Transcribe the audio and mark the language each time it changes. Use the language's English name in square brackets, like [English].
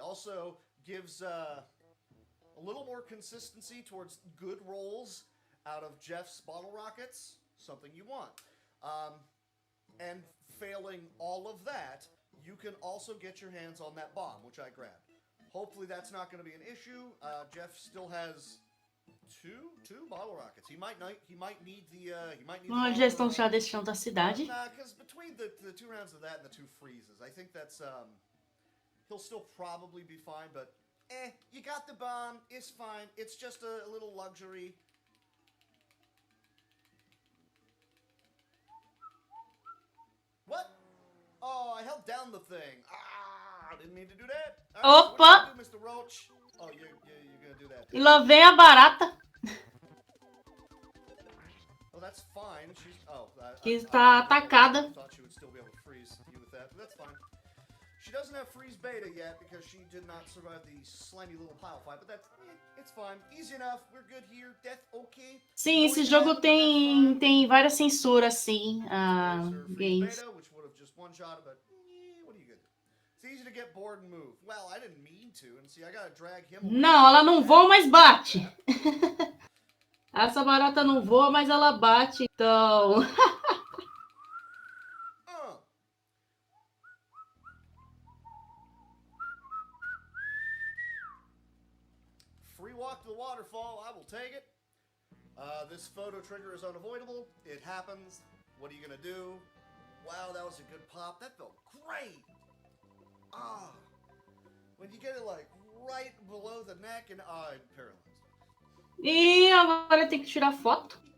[English] Also gives a little more consistency towards good rolls out of Jeff's bottle rockets. something you want. And failing all of that, you can also get your hands on that bomb, which I grabbed. Hopefully that's not going to be an issue. Jeff still has two bottle rockets. He might need the [Portuguese] Bom, eles já estão já deixando a cidade. [English] Nah, because between the 2 rounds of that and the 2 freezes, I think that's he'll still probably be fine. But you got the bomb. It's fine. It's just a little luxury. What? Oh, I held down the thing. I didn't mean to do that. Right, [Portuguese] Opa! [English] do, Mr. Roach? Oh, you're gonna do that. [Portuguese] E lá vem a barata. [English] Oh, that's fine. She's [Portuguese] Que está atacada. [English] I thought she would still be able to freeze you with that, but that's fine. She doesn't have freeze beta yet because she did not survive the slimy little pile fight, but that's it's fine. Easy enough. We're good here. Death okay. [Portuguese] Sim, esse jogo tem várias censuras, sim. [English] Games. Beta, which would have just one-shot, but what are you gonna do? It's easy to get bored and move. Well, I didn't mean to, and see, I gotta drag him. [Portuguese] Não, ela não voa, mas bate. Essa barata não voa, mas ela bate, então. [English] Free walk to the waterfall, I will take it. This photo trigger is unavoidable. It happens. What are you gonna do? Wow, that was a good pop. That felt great. When you get it like right below the neck and I'm paralyzed. [Portuguese] E agora tem que tirar foto.